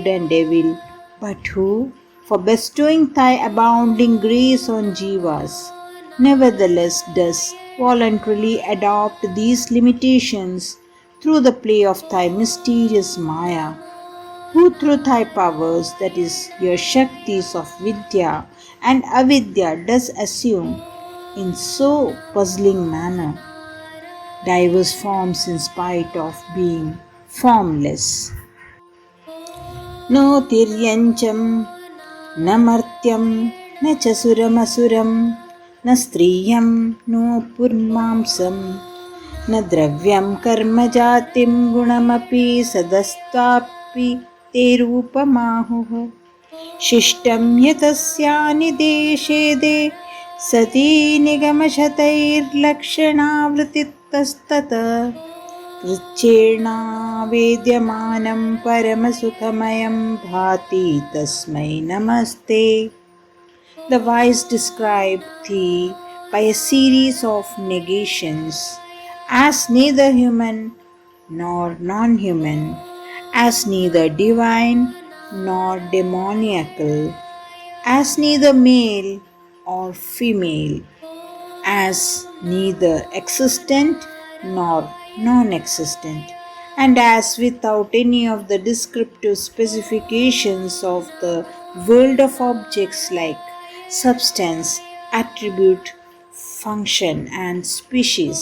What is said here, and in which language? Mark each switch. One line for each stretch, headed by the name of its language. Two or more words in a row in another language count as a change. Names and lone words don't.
English: and evil, but who, for bestowing thy abounding grace on jivas, nevertheless does voluntarily adopt these limitations through the play of thy mysterious Maya, who through thy powers, that is, your Shaktis of Vidya and Avidya, does assume, in so puzzling manner, diverse forms in spite of being formless.
Sanskrit: न तिर्यञ्चं, न मर्त्यं, न चासुरं न स्त्रियं, न पुमांसं, न द्रव्यं कर्म जातिं गुणमपि सदस्तापि ते रूपमाहुः. शिष्टं यतस्यानि देशेदे सती निगमशतैर्लक्षणावृत्तितस्तत कृच्छेणावेद्यमानं परमसुखमयं भाति तस्मै नमस्ते.
English: The wise describe thee by a series of negations as neither human nor non-human, as neither divine nor demoniacal, as neither male or female, as neither existent nor non-existent, and as without any of the descriptive specifications of the world of objects like substance, attribute, function, and species.